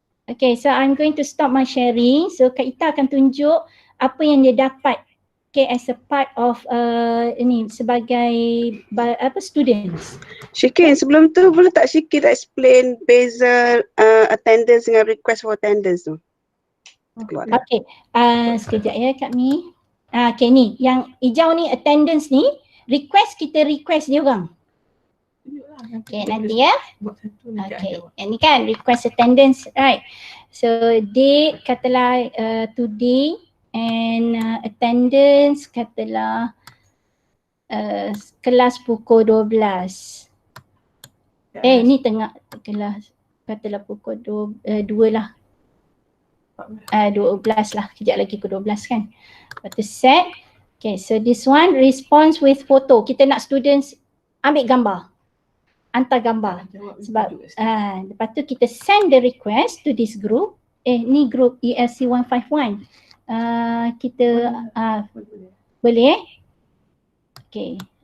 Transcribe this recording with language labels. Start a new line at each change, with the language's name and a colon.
English: Okay, so I'm going to stop my sharing.
Malay: So Kak Ita akan tunjuk apa yang dia dapat, okay,
English: as a part of
Malay: ini sebagai students. Syikin, sebelum tu boleh tak Syikin explain beza attendance dengan request for attendance tu? Okay, sekejap ya Kak Mi. Okay, ni yang hijau ni attendance ni, kita request dia orang. Okay, nanti ya. Okay, ini kan
English: request attendance, right?
Malay: So date katalah today and attendance katalah kelas pukul 12. Ni tengah kelas katalah pukul 2 lah. 12 lah, kejap lagi pukul 12 kan. Lepas tu set.
English: Okay, so this one response with photo.
Malay: Kita nak students ambil gambar. Hantar gambar. Sebab lepas tu kita
English: send the request to this group.
Malay: Ni group ELC 151. Kita boleh Okay.